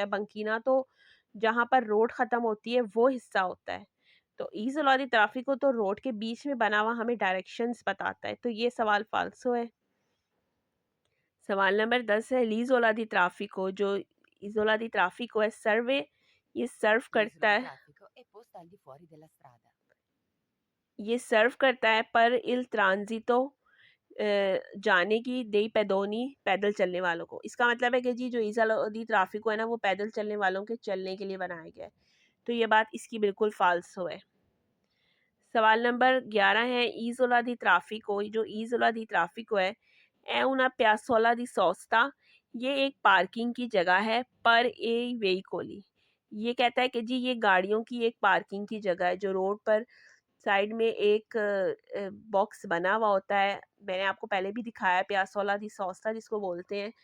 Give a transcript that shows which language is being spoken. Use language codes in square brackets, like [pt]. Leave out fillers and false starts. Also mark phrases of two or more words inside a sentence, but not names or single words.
[hi] बंकीना तो जहाँ पर रोड ख़त्म होती है वो हिस्सा होता है। तो [it] isola di traffico [hi] तो रोड के बीच में बना हुआ हमें डायरेक्शंस बताता है। तो ये सवाल फाल्सो है। सवाल नंबर 10 है [it] l'isola di traffico. [hi] जो [it] isola di traffico [hi] है, सर्वे ये सर्व करता [it] L'isola di [hi] है [it] traffico è posta al di fuori della strada. [hi] ये सर्व करता है पर [it] il transito [hi] जाने की [it] dei pedoni [hi] पैदल चलने वालों को। इसका मतलब है कि जी जो [it] isola di traffico [hi] है ना, वो पैदल चलने वालों के चलने के लिए बनाया गया है। तो ये बात इसकी बिल्कुल फाल्सो है। सवाल नंबर 11 है [it] isola di traffico. [hi] जो [it] isola di traffico [hi] है, [it] è una piazzola di sosta। [hi] ये एक पार्किंग की जगह है पर [it] ai veicoli. [hi] ये कहता है कि जी ये गाड़ियों की एक पार्किंग की जगह है। जो रोड पर साइड में एक बॉक्स बना हुआ होता है, मैंने आपको पहले भी दिखाया [it] piazzola di sosta [hi] जिसको बोलते हैं।